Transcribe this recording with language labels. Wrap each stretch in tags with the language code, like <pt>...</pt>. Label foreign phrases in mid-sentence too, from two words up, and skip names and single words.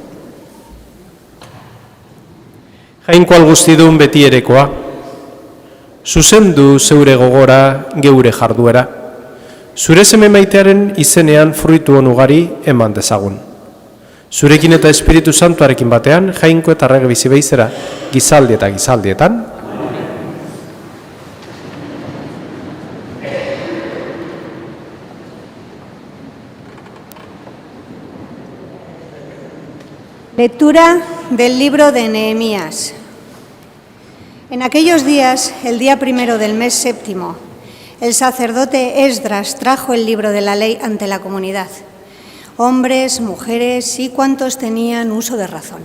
<eu>Jainko algustidun beti erekoa, zuzendu zeure gogora geure jarduera, zure seme maitearen izenean fruitu onugari eman dezagun. Zurekin eta Espiritu Santuarekin batean, jainko eta rege bizi beizera, gizaldi eta gizaldietan.</eu> <es>Lectura del libro de Nehemías. En aquellos días, el día primero del mes séptimo, el sacerdote Esdras trajo el libro de la ley ante la comunidad, hombres, mujeres y cuantos tenían uso de razón.</es>